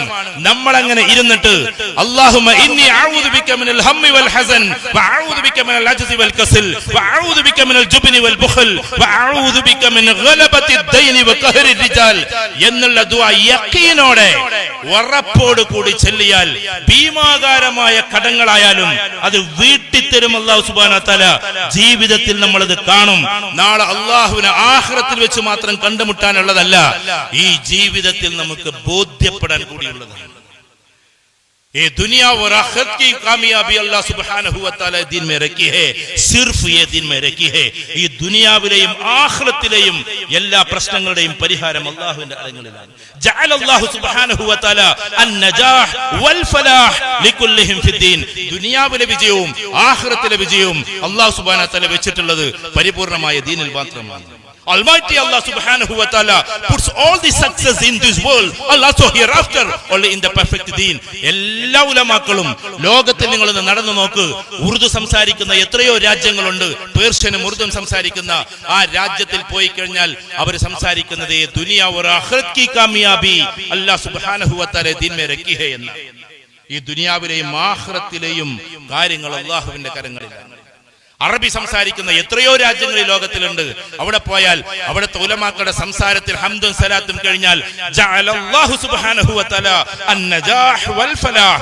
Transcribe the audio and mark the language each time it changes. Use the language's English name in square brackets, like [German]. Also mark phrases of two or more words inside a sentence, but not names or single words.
[Malayalam] നമ്മൾ അങ്ങനെ ഇരുന്നിട്ട് [Arabic] اللهم إني أعوذ بك من الهم والحزن وأعوذ بك من العجز والكسل وأعوذ بك من الجبن والبخل وأعوذ بك من غلبة الدين وقهر الرجال [Malayalam] എന്നുള്ള ദുആ യഖീനോടെ ഉറപ്പോട് കൂടി ചൊല്ലിയാൽ ഭീമാകാരമായ കടങ്ങളായാലും അത് വീട്ടിത്തരും [Arabic] الله سبحانه وتعالى. [Malayalam] ജീവിതത്തിൽ നമ്മൾ അത് കാണും. നാളെ അല്ലാഹുവിനെ ആഖിറത്തിൽ വെച്ച് മാത്രം കണ്ടുമുട്ടാനുള്ളതല്ല, ഈ ജീവിതത്തിൽ നമുക്ക് ബോധ്യപ്പെടാൻ കൂടിയുള്ളതാണ്. [Hindi] ये दुनिया और आखिरत की कामयाबी [Arabic] الله سبحانه وتعالى [Hindi] दिन में रखी है, सिर्फ ये दिन में रखी है. [Malayalam] ഈ ദുനിയാവിലെയും ആഖിറത്തിലെയും എല്ലാ പ്രശ്നങ്ങളുടെയും പരിഹാരം അല്ലാഹുവിന്റെ അരങ്ങളിലാണ്. [Arabic] جعل الله سبحانه وتعالى النجاح والفلاح لكلهم في الدين. [Malayalam] ദുനിയാവിലെ വിജയവും ആഖിറത്തിലെ വിജയവും [Arabic] الله سبحانه وتعالى [Malayalam] വെച്ചിട്ടുള്ളത് പരിപൂർണമായ ദീനിൽ മാത്രമാണ്. [English] Almighty [Arabic] الله سبحانه وتعالى [English] puts all the success in this world, Allah so hereafter, only in the perfect deen. [Malayalam] എല്ലാ ഉലമാക്കളും ലോകത്തിൽ നിങ്ങൾ നടന്നു നോക്ക്, ഉറുദു സംസാരിക്കുന്ന എത്രയോ രാജ്യങ്ങളുണ്ട്. പേർഷ്യനും ഉറുദും സംസാരിക്കുന്ന ആ രാജ്യത്തിൽ പോയി കഴിഞ്ഞാൽ അവർ സംസാരിക്കുന്നത് [Hindi] दुनिया और आखिरत की कामयाबी [Arabic] الله سبحانه وتعالى [Hindi] दीन में रखी है [Malayalam] എന്ന. ഈ ദുനിയാവിലെയും ആഖിറത്തിലെയും കാര്യങ്ങൾ അല്ലാഹുവിന്റെ കരങ്ങളിലാണ്. അറബി സംസാരിക്കുന്ന എത്രയോ രാജ്യങ്ങൾ ലോകത്തിലുണ്ട്. അവിടെ പോയാൽ അവിടുത്തെ ഉലമാക്കളുടെ സംസാരത്തിൽ ഹംദും സലാത്തും കഴിഞ്ഞാൽ [Arabic] جعل الله سبحانه وتعالى النجاح والفلاح.